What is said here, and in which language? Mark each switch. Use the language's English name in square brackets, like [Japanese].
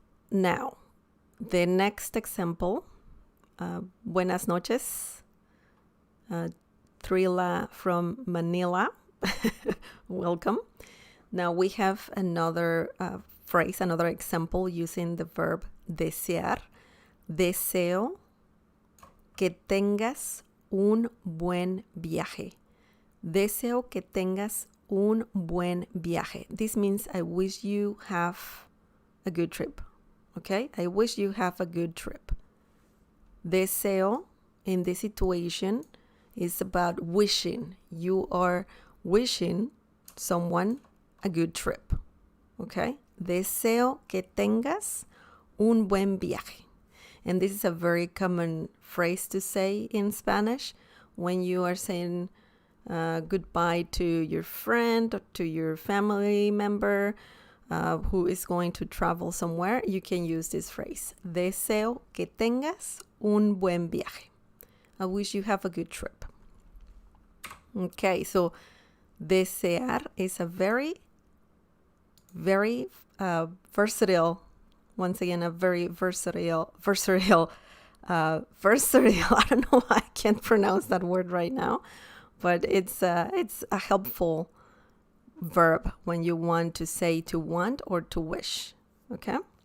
[English] Now, the next example, [Spanish] buenas noches, [English] Trila from Manila, welcome. Now we have another phrase, another example using the verb desear. [Spanish] Deseo que tengas un buen viaje. Deseo que tengas un buen viaje. [English] This means I wish you have a good trip. Okay? I wish you have a good trip. Deseo in this situation is about wishing. You are wishing someone a good trip. Okay? [Spanish] Deseo que tengas un buen viaje. [English] And this is a very common phrase to say in Spanish when you are saying goodbye to your friend or to your family member who is going to travel somewhere. You can use this phrase. [Spanish] Deseo que tengas un buen viaje. [English] I wish you have a good trip. Okay, so desear is a very, very versatile, once again, a very versatile, I don't know why I can't pronounce that word right now, but it's a helpful verb when you want to say to want or to wish, okay?